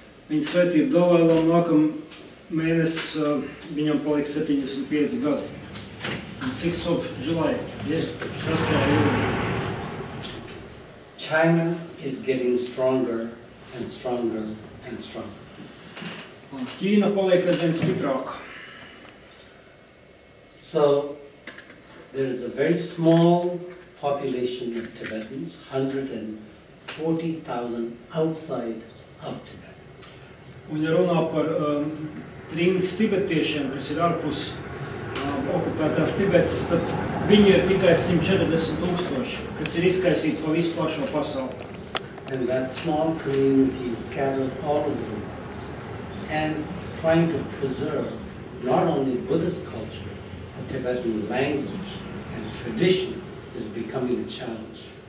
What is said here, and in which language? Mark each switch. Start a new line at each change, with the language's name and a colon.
Latvian: Viņa svētība Dalai Lama nākam mēnesis, viņam paliks 75 gadi.
English: 6th of July. Yes. China is getting stronger and stronger and stronger.
Latvian: Ķīna paliek aizvien stiprāka.
English: So, there is a very small population of Tibetans, 140,000 outside of Tibet.
Latvian: Un ja runā par trimdus tibetiešiem, kas ir ārpus okupētās Tibetas, tad viņi ir tikai 140,000, kas ir izkaisīti pa visu plašo pasauli.
English: And that small community is scattered all over the world and trying to preserve not only Buddhist culture, but Tibetan language and tradition is becoming a challenge.